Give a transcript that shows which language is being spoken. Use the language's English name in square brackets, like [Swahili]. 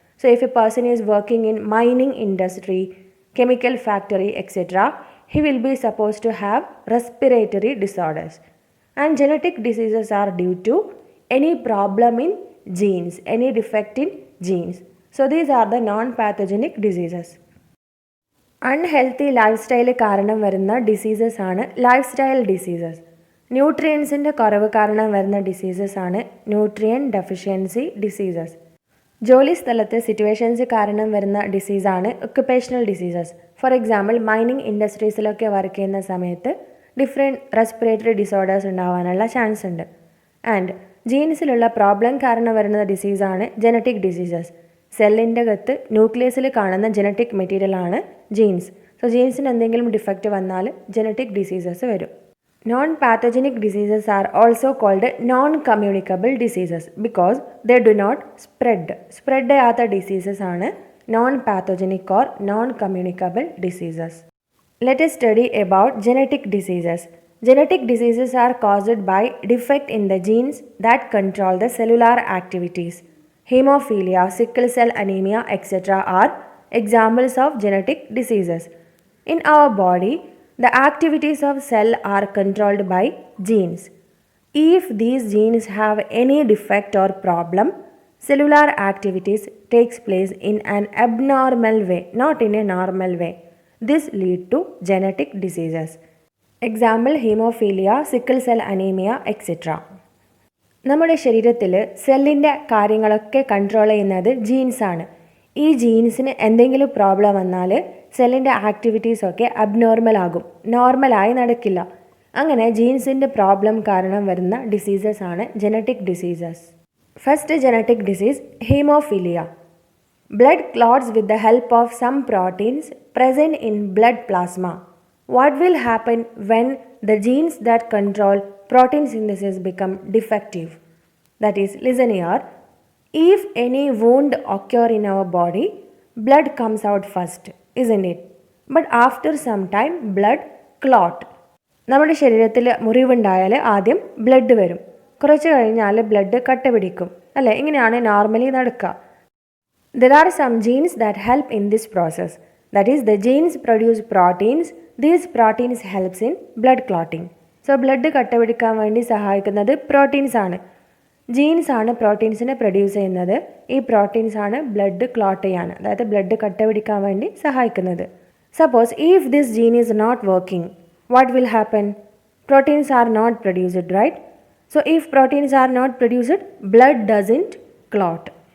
[English] So if a person is working in mining industry, chemical factory, etc., he will be supposed to have respiratory disorders. And genetic diseases are due to any problem in genes, any defect in genes. So these are the non-pathogenic diseases. [Malayalam] Unhealthy life style കാരണം വരുന്ന diseases ആണ് life style diseases. ന്യൂട്രിയൻസിൻ്റെ കുറവ് കാരണം വരുന്ന diseases ആണ് nutrient deficiency diseases. ജോലി സ്ഥലത്ത് situations കാരണം വരുന്ന ഡിസീസാണ് occupational diseases. For example mining ഇൻഡസ്ട്രീസിലൊക്കെ work ചെയ്യുന്ന സമയത്ത് ഡിഫറെൻറ്റ് റെസ്പിറേറ്ററി ഡിസോർഡേഴ്സ് ഉണ്ടാവാനുള്ള ചാൻസ് ഉണ്ട്. ആൻഡ് ജീൻസിലുള്ള പ്രോബ്ലം കാരണം വരുന്ന ഡിസീസാണ് ജനറ്റിക് ഡിസീസസ്. സെല്ലിൻ്റെ അകത്ത് ന്യൂക്ലിയസിൽ കാണുന്ന ജനറ്റിക് മെറ്റീരിയലാണ് ജീൻസ്. സോ ജീൻസിന് എന്തെങ്കിലും ഡിഫക്റ്റ് വന്നാൽ ജനറ്റിക് ഡിസീസസ് വരും. [English] non pathogenic diseases are also called non communicable diseases because they do not spread [Malayalam] ചെയ്യാത്ത ഡിസീസസ് ആണ് [English] Non pathogenic or non communicable diseases. Let us study about genetic diseases. Genetic diseases are caused by defect in the genes that control the cellular activities. Hemophilia, sickle cell anemia, etc. are examples of genetic diseases. In our body, the activities of cell are controlled by genes. If these genes have any defect or problem, cellular activities takes place in an abnormal way, not in a normal way. This lead to genetic diseases. Example hemophilia, sickle cell anemia, etc. [Malayalam] നമ്മുടെ ശരീരത്തിൽ സെല്ലിൻ്റെ കാര്യങ്ങളൊക്കെ control ചെയ്യുന്നത് ജീൻസാണ്. ഈ ജീൻസിന് എന്തെങ്കിലും problem വന്നാൽ സെല്ലിൻ്റെ ആക്ടിവിറ്റീസൊക്കെ abnormal ആകും, നോർമലായി നടക്കില്ല. അങ്ങനെ ജീൻസിൻ്റെ പ്രോബ്ലം കാരണം വരുന്ന ഡിസീസസ് ആണ് genetic diseases. First genetic disease haemophilia. [English] Blood clots with the help of some proteins present in blood plasma. What will happen when the genes that control protein synthesis become defective? That is, listen here. If any wound occur in our body, blood comes out first, isn't it? But after some time, blood clot. [Malayalam] നമ്മുടെ ശരീരത്തിൽ മുറിവുണ്ടായാൽ ആദ്യം blood വരും, കുറച്ച് കഴിഞ്ഞാൽ blood കട്ട പിടിക്കും, അല്ലേ? ഇങ്ങനെയാണ് നോർമലി നടക്കുക. [English] There are some genes that help in this process. That is, the genes produce proteins. These proteins helps in blood clotting. [Malayalam] So, blood കട്ടപിടിക്കാൻ വേണ്ടി സഹായിക്കുന്നത് പ്രോട്ടീൻസ് ആണ്. ജീൻസ് ആണ് പ്രോട്ടീൻസിനെ പ്രൊഡ്യൂസ് ചെയ്യുന്നത്. ഈ പ്രോട്ടീൻസ് ആണ് ബ്ലഡ് ക്ലോട്ട് ചെയ്യാൻ, അതായത് ബ്ലഡ് കട്ടപിടിക്കാൻ വേണ്ടി സഹായിക്കുന്നത്. [English] Suppose if this gene is not working, what will happen? Proteins are not produced, right? So if proteins are not produced, blood doesn't clot.